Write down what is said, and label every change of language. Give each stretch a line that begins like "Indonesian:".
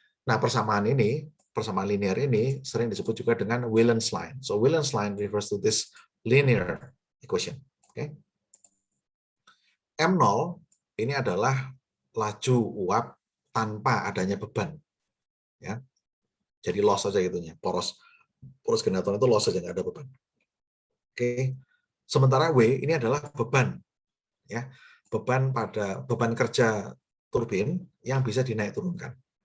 Indonesian: Nah, persamaan linear ini sering disebut juga dengan Wheelen's line.
English: So Wheelen's line refers to this linear equation. Okay.
Indonesian: M0 ini adalah laju uap tanpa adanya beban. Ya. Jadi loss saja gitunya. Poros generator itu loss saja, nggak ada beban. Oke. Sementara W ini adalah beban. Ya. Beban kerja turbin yang bisa dinaik turunkan.